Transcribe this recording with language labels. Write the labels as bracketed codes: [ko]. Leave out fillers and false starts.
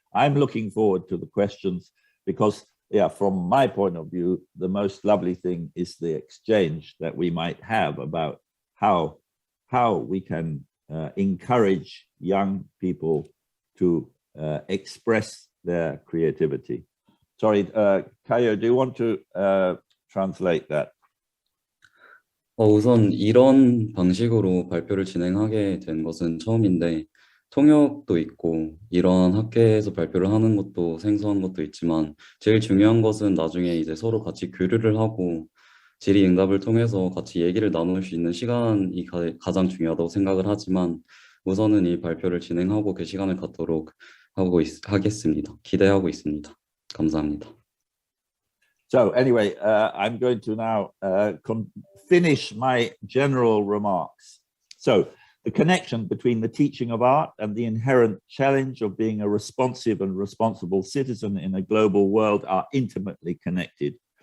[en] I'm looking forward to the questions because, yeah, from my point of view, the most lovely thing is the exchange that we might have about how we can encourage young people to express their creativity. Sorry, Kayo, do you want to translate that? [ko] 우선 이런 방식으로 발표를 진행하게 된 것은 처음인데 통역도 있고 이런 학회에서 발표를 하는 것도 생소한 것도 있지만 제일 중요한 것은 나중에 이제 서로 같이 교류를 하고 질의응답을 통해서 같이 얘기를 나눌 수 있는 시간이 가장 중요하다고 생각을 하지만 우선은 이 발표를 진행하고 그 시간을 갖도록 하겠습니다. 기대하고 있습니다. 감사합니다. [en] So anyway, I'm going to now finish my general remarks. So the connection between the teaching of art and the inherent challenge of being a responsive and responsible citizen in a global world are intimately connected.